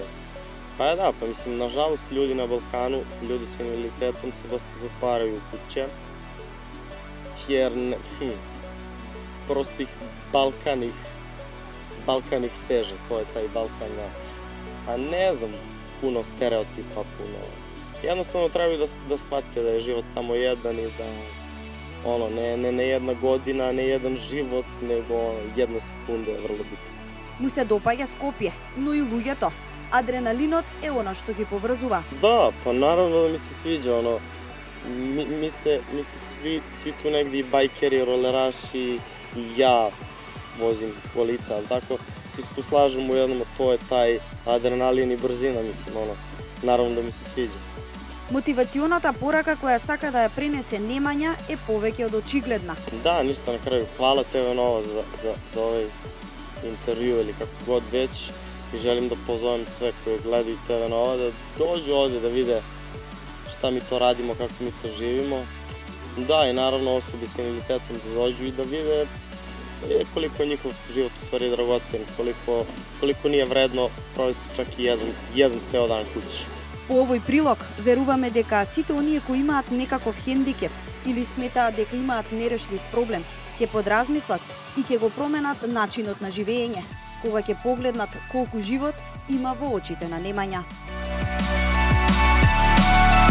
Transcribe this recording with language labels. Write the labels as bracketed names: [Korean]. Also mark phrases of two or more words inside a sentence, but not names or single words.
[Serbian] Pa da, pa mislim, nažalost, ljudi na Balkanu, ljudi sa invaliditetom se dosta zatvaraju u kuće, jer prosto ih Balkan ih steže, to je taj Balkan, a ne znam, puno stereotipa, puno. Jednostavno trebaju da shvatite da je život samo jedan i da ono, ne jedna godina, ne jedan život, nego jedna sekunda je vrlo bitna. [Macedonian] Му се допаѓа Скопје, но и луѓето. Адреналинот е она што ги поврзува. [Serbian] Da, pa naravno da mi se sviđa, ono, mi se svi tu negdje i bajkeri, roleraši, i ja vozim kolica, ali tako, svi se tu slažemo u jednom, a to je taj adrenalin i brzina, mislim, ono, naravno da mi se sviđa. [Macedonian] Мотивационата порака која сака да ја пренесе Немања е повеќе од очигледна. [Serbian] Da, ništa na kraju. Hvala TV Nova za ovaj intervju ili kako god već. i želim da pozovem sve koji gledaju TV Nova da dođu ovde da vide šta mi to radimo, kako mi to živimo. Da, i naravno osobe s invaliditetom da dođu i da vide koliko je njihov život u stvari dragocen, koliko nije vredno provesti čak i jedan ceo dan kući. [Macedonian] По овој прилог веруваме дека сите оние кои имаат некаков хендикеп или сметаат дека имаат нерешлив проблем, ќе подразмислат и ќе го променат начинот на живење, кога ќе погледнат колку живот има во очите на Немања.